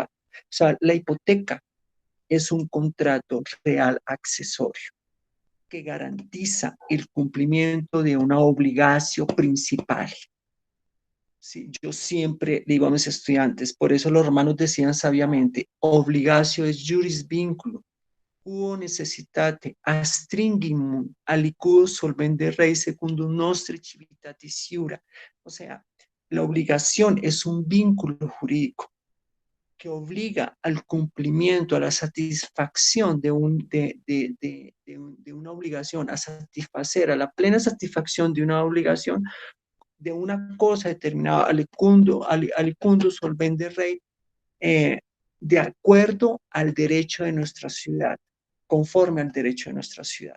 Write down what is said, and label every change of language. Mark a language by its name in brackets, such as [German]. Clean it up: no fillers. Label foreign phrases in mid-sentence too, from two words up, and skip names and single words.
[Spanish] O sea, la hipoteca es un contrato real accesorio que garantiza el cumplimiento de una obligación principal. Sí, yo siempre digo a mis estudiantes, por eso los romanos decían sabiamente, [Latin] obligatio es juris vinculo, quo necessitate astringimum aliquo solvende rei secundum nostri civitatis iura. [Spanish] O sea, la obligación es un vínculo jurídico que obliga al cumplimiento, a la satisfacción de una obligación, a satisfacer, a la plena satisfacción de una obligación, de una cosa determinada, [Latin] alicundo solvente rei, [Spanish] de acuerdo al derecho de nuestra ciudad, conforme al derecho de nuestra ciudad.